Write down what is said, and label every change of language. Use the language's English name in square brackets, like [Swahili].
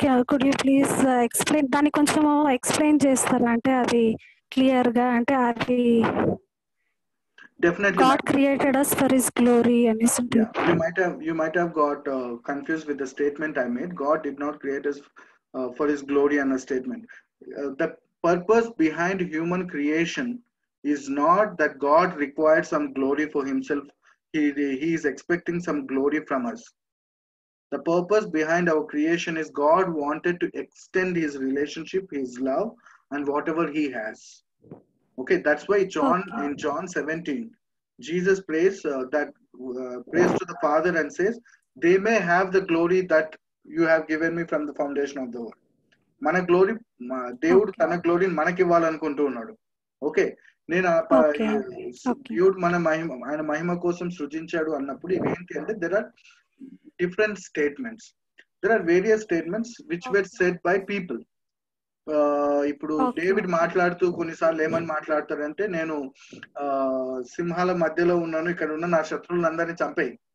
[English] Could you please explain, [Telugu] దాన్ని కొంచెం explain చేస్తారా? అంటే అది క్లియర్ గా, అంటే అది [English] Definitely. God created us for his glory [Telugu] అనేసి ఉంటుంది. [English] You might have got confused with the statement I made. God did not create us for his glory and a statement. The purpose behind human creation is not that God required some glory for himself. He is expecting some glory from us. The purpose behind our creation is God wanted to extend his relationship, his love, and whatever he has. Okay, that's why in John 17, Jesus prays prays to the Father and says, they may have the glory that you have given me from the foundation of the world. [Telugu] మన glory దేవుడు తన గ్లోరీని మనకి ఇవ్వాలనుకుంటూ ఉన్నాడు. Okay, నేను దేవుడు ఆయన మహిమ కోసం సృజించాడు అన్నప్పుడు ఇవేంటి అంటే [English] there are different statements. There are various statements which were said by people. [Telugu] ఇప్పుడు డేవిడ్ మాట్లాడుతూ కొన్నిసార్లు ఏమని మాట్లాడతారంటే, నేను సింహాల మధ్యలో ఉన్నాను, ఇక్కడ ఉన్న నా శత్రువులందరినీ చంపేయి.